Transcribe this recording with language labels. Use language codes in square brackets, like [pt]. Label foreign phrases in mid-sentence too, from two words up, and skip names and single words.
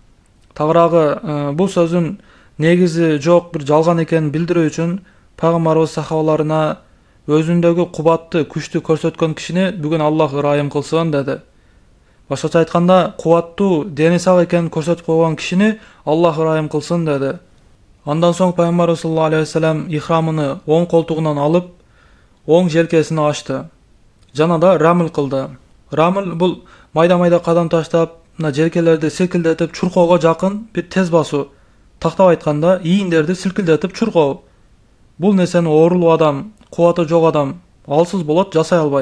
[ky] Тагыраагы бул сөзүн негизи жок бир жалган экенин билдирүү үчүн Пайгамбарыбыз сахабаларына өзүндөгү кубатты, күчтү көрсөткөн кишини бүгүн Аллах ырайым кылсын деди. Башкача айтканда, кубаттуу, дени сак экенин көрсөтүп койгон кишини Аллах ырайым кылсын деди. Андан соң Пайгамбарыбыз [ar] صلى الله عليه وسلم [ky] ихрамыны оң колтугунан алып, оң желкесине ачты. Жана да рамыл кылды. Рамыл бул майда-майда кадам таштап, желкелерди силкилдетип чуркоого жакын бир тез басуу. Тактап айтканда, ийиндерди силкилдетип чуркоо. Бул нерсени оорулуу адам, кубаты жок адам алсыз болот, жасай албайт.